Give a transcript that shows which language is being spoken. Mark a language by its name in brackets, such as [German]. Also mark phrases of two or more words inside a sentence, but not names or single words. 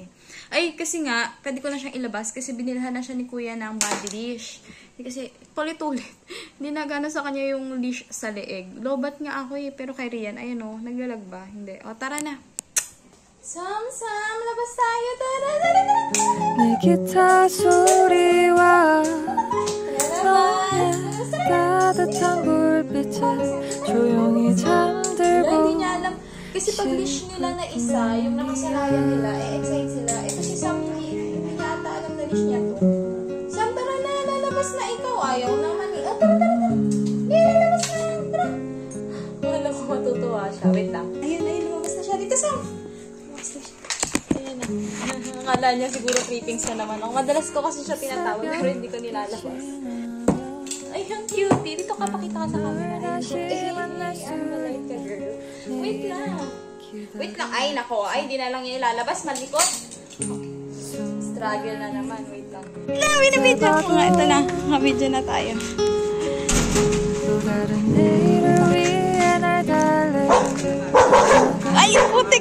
[Filipino] Ay, kasi nga, pwede ko na siyang ilabas kasi binilhan na siya ni Kuya ng [English] body leash. [Filipino] Kasi, tulit-tulit. Hindi na gana sa kanya yung leash sa leeg. Lobat nga ako pero kay Rian, ayun o, naglalag ba? Hindi. O, tara na. Sam, labas tayo. Tara. [Korean] 내 기타 소리와 너의 따뜻한 불빛에 조용히 잠들고 [Filipino] Hindi niya alam. Kasi pag leash nila na isa, yung nakasalayan nila, excite sila. Ito si Sam, hindi niya ata alam na leash niya to. Sam, tara na, lalabas na ikaw. Ayaw naman eh. Tara. Hindi, lalabas na. Tara. Wala ko matutuwa siya. Wait lang. Ayun, lumabas na siya. Dito, Sam. Lumabas na siya. Ayan na. Akala niya siguro creepings na naman ako. Madalas ko kasi siya tinatawag, pero hindi ko nilalabas. Ay, ang cutie. Dito ka, pakita ka sa camera. [English] Like a girl. [Filipino] Wait lang. Ay, nako. Ay, di na lang yung ilalabas. Malikot. Struggle na naman. Wait lang. Binibidyo ko nga. Ito na. Nakabidyo na tayo. Ay, putik!